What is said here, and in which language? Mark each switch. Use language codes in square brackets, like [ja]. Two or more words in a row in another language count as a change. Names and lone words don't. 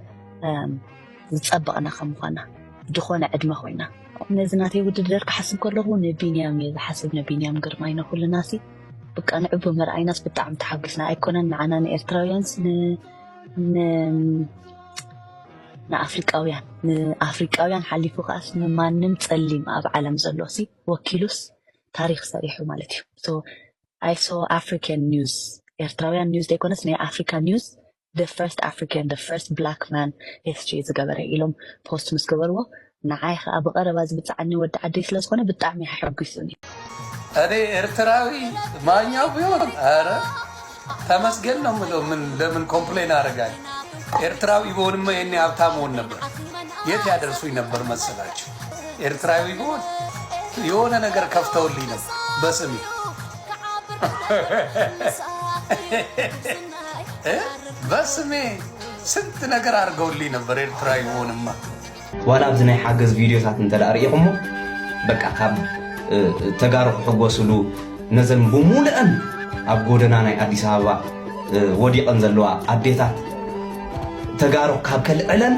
[ti] ዝፀበቕና ከም ምዃና ድኾነ ዕድመ ኮይና ነዚ ናተይ ውድድር ክሓስብ ከለኹ ንቢንያም እየ ዝሓስብ ንቢንያም ግርማይ ነኩልናሲ ብቃ ንዑ ብምርኣይናስ ብጣዕሚ ተሓጒስና ኣይኮነን ንዓና ንኤርትራውያንስ ንኣፍሪቃውያን ሓሊፉ ከዓስ ንማንም ፀሊም ኣብ ዓለም ዘሎሲ ወኪሉስ ታሪክ ሰሪሑ ማለት እዩ። [en] I saw African news [ti] ኤርትራውያን ኒውስ ዘይኮነስ ናይ ኣፍሪካ ኒውስ [en] the first African, the first black man history [ti] ዝገበረ ኢሎም ፖስት ምስ ገበርዎ ንዓይ ከዓ ብቐረባ ዝብፃዓኒ ወዲ ዓደይ ስለ ዝኾነ ብጣዕሚ ሓጒሱኒ። [am] እኔ ኤርትራዊ ማኛው ቢሆን ኧረ ተመስገን ነው የምለው። ለምን ኮምፕሌን አደርጋለሁ? ኤርትራዊ ብሆንማ የኔ ሀብታም ሆን ነበር። የት ያደርሱኝ ነበር መሰላችሁ? ኤርትራዊ ብሆን የሆነ ነገር ከፍተውልኝ ነበር በስሜ በስሜ ስንት ነገር አድርገውልኝ ነበር ኤርትራዊ ብሆንማ። [ti] ዋላ ኣብዚ ናይ ሓገዝ ቪድዮታት እንተዳርእኹሞ በቃ ካብ ተጋሩ ክሕጎስሉ ነዘን ብሙሉአን ኣብ ጎደና ናይ ኣዲስ ኣበባ ወዲቐን ዘለዋ ኣዴታት ተጋሩ ካብ ከልዕለን